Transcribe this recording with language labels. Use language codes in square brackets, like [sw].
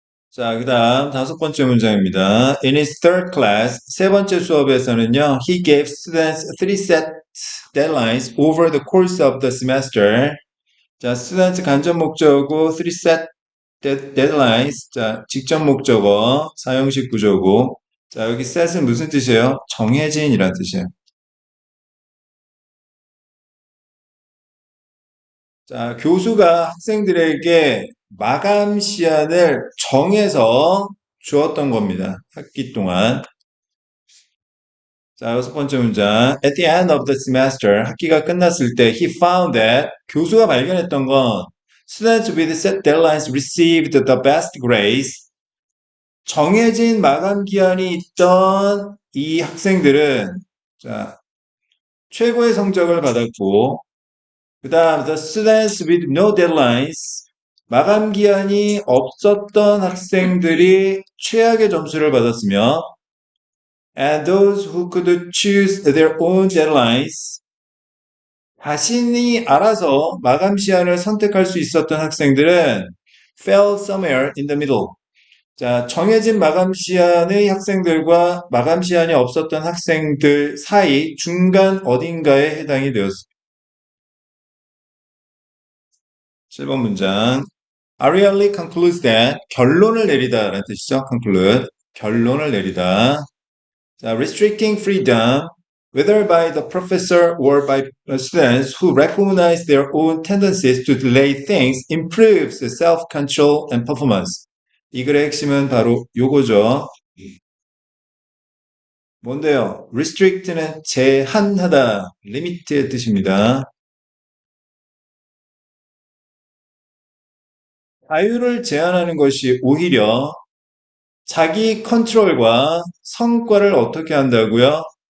[ko] 자, 그 다음 다섯 번째 문장입니다. [en] In his third class, [ko] 세 번째 수업에서는요, [en] he gave students three set deadlines over the course of the semester. 자, student [ko] 간접 목적어, [en] three set deadlines. [ko] 자, 직접 목적어, 사용식 구조고. 자, 여기 set은 무슨 뜻이에요? 정해진이라는 뜻이에요. 자, 교수가 학생들에게 마감 시간을 정해서 주었던 겁니다. 학기 동안. 자, 여섯 번째 문장. [en] At the end of the semester, [ko] 학기가 끝났을 때, [en] he found that [ko] 교수가 발견했던 건 [en] students with set deadlines received the best grades. [ko] 정해진 마감 기한이 있던 이 학생들은 자, 최고의 성적을 받았고, 그 다음 [en] the students with no deadlines [ko] 마감 기한이 없었던 학생들이 최악의 점수를 받았으며 [en] and those who could choose their own deadlines [ko] 자신이 알아서 마감 시한을 선택할 수 있었던 학생들은 [en] fell somewhere in the middle. [ko] 자, 정해진 마감 시한의 학생들과 마감 시한이 없었던 학생들 사이 중간 어딘가에 해당이 되었습니다. 7번 문장. Ariely [en] concludes that [ko] 결론을 내리다라는 뜻이죠. conclude. 결론을 내리다. [en] 자, restricting freedom, whether by the professor or by students who recognize their own tendencies to delay things, improves self-control and performance. [ko] 이 글의 핵심은 바로 요거죠. 뭔데요? restrict는 제한하다, limit의 뜻입니다. 자유를 제한하는 것이 오히려 자기 컨트롤과 성과를 어떻게 한다고요?